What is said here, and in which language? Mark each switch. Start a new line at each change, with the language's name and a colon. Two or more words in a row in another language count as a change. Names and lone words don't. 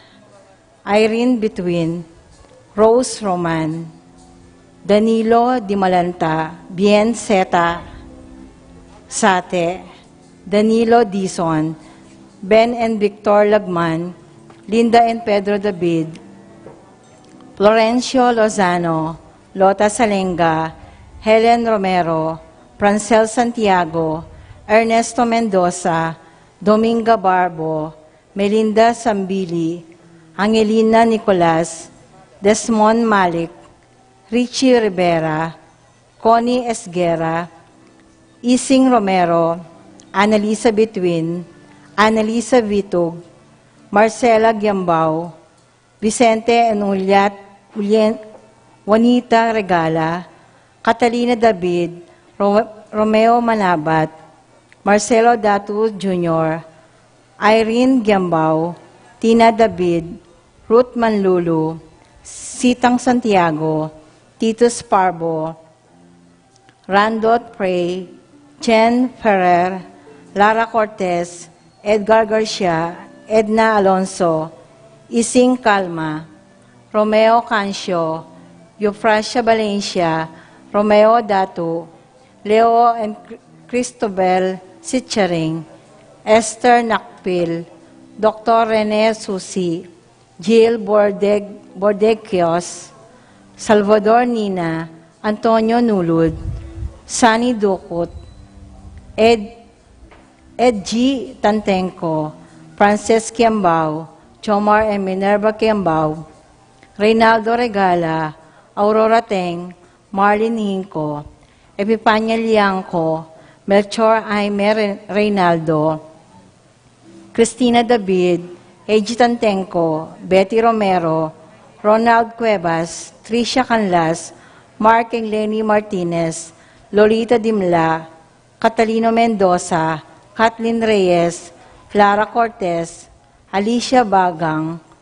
English: Irene Between, Rose Roman, Danilo Di Malanta, Bien Zeta, Sate, Danilo Dizon, Ben and Victor Lagman, Linda and Pedro David, Florencio Lozano, Lota Salenga, Helen Romero, Francel Santiago, Ernesto Mendoza, Dominga Barbo, Melinda Sambili, Angelina Nicolas, Desmond Malik, Richie Rivera, Connie Esguera, Ising Romero, Annalisa Betwin, Annalisa Vitug, Marcela Giambao, Vicente Enuliat, Juanita Regala, Catalina David, Romeo Manabat, Marcelo Datu Jr., Irene Giambao, Tina David, Ruth Manlulu, Sitang Santiago, Titus Parbo, Randot Prey, Jen Ferrer, Lara Cortez, Edgar Garcia, Edna Alonso, Ising Calma, Romeo Cancio, Eufrasia Valencia, Romeo Datu, Leo and Cristobal Sitcharing, Esther Nakpil, Dr. Rene Susi, Jill Bordequios, Salvador Nina, Antonio Nulud, Sunny Ducut, Ed G. Tantenco, Frances Kiambao, Chomar and Minerva Kiambao, Reynaldo Regala, Aurora Teng, Marlene Hinco, Epipanya Liangco, Melchor Aime Reynaldo, Cristina David, A.G. Tantenco, Betty Romero, Ronald Cuevas, Tricia Canlas, Mark and Lenny Martinez, Lolita Dimla, Catalino Mendoza, Kathleen Reyes, Clara Cortez, Alicia Bagang,